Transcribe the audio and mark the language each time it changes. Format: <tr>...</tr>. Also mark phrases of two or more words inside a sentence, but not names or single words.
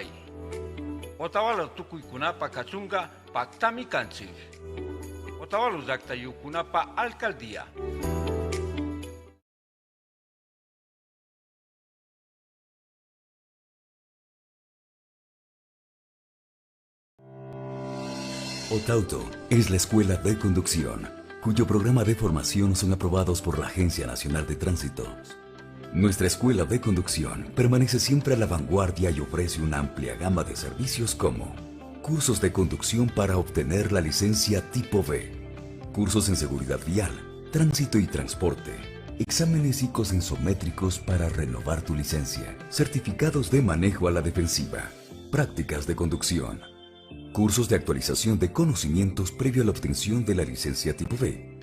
<qu>Otavalo tukuykunapa kachunga paktami kanchik. Otavalo llaqtayukunapa alcaldía.</qu> <es>Otauto es la escuela de conducción, cuyo programa de formación son aprobados por la Agencia Nacional de Tránsito. Nuestra escuela de conducción permanece siempre a la vanguardia y ofrece una amplia gama de servicios como cursos de conducción para obtener la licencia tipo B, cursos en seguridad vial, tránsito y transporte, exámenes psicosensométricos para renovar tu licencia, certificados de manejo a la defensiva, prácticas de conducción, cursos de actualización de conocimientos previo a la obtención de la licencia tipo B.</es>